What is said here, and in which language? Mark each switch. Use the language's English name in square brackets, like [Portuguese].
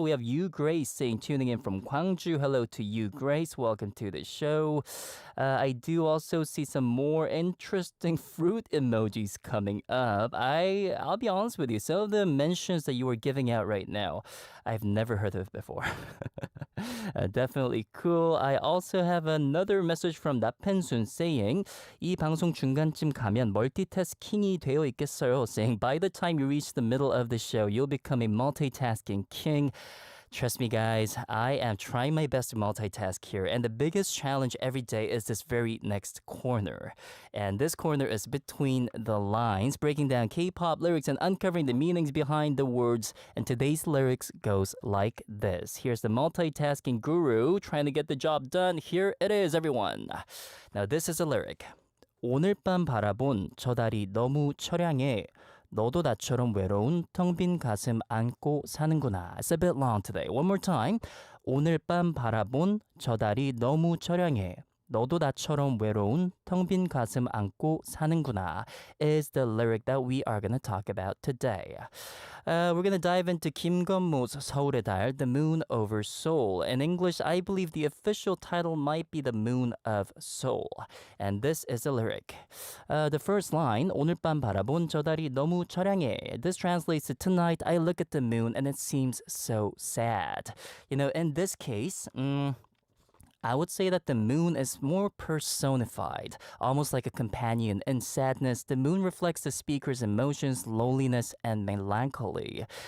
[English] We have you, Grace, saying tuning in from Gwangju. Hello to you, Grace. Welcome to the show. I do also see some more interesting fruit emojis coming up. I'll be honest with you, some of the mentions that you were giving out right now, I've never heard of before. Definitely cool. I also have another message from 나펜순 saying [Korean] 이 방송 중간쯤 가면 멀티태스킹이 되어 있겠어요. [English] Saying by the time you reach the middle of the show, you'll become a multitasking king. Trust me, guys, I am trying my best to multitask here, and the biggest challenge every day is this very next corner. And this corner is between the lines, breaking down K-pop lyrics and uncovering the meanings behind the words. And today's lyrics goes like this. Here's the multitasking guru trying to get the job done. Here it is, everyone. Now, this is a lyric. [Korean] 오늘 밤 바라본 저 달이 너무 처량해. 너도 나처럼 외로운 텅 빈 가슴 안고 사는구나. [English] It's a bit long today. One more time. [Korean] 오늘 밤 바라본 저 달이 너무 처량해. 너도 나처럼 외로운 텅 빈 가슴 안고 사는구나 [English] is the lyric that we are going to talk about today. We're going to dive into Kim Gun-mo's 서울의 달, The Moon Over Seoul. In English, I believe the official title might be The Moon of Seoul. And this is the lyric. The first line, [Korean] 오늘 밤 바라본 저 달이 너무 처량해. [English] This translates to tonight I look at the moon and it seems so sad. You know, in this case, I would say that the moon is more personified, almost like a companion in sadness. The moon reflects the speaker's emotions, loneliness, and melancholy.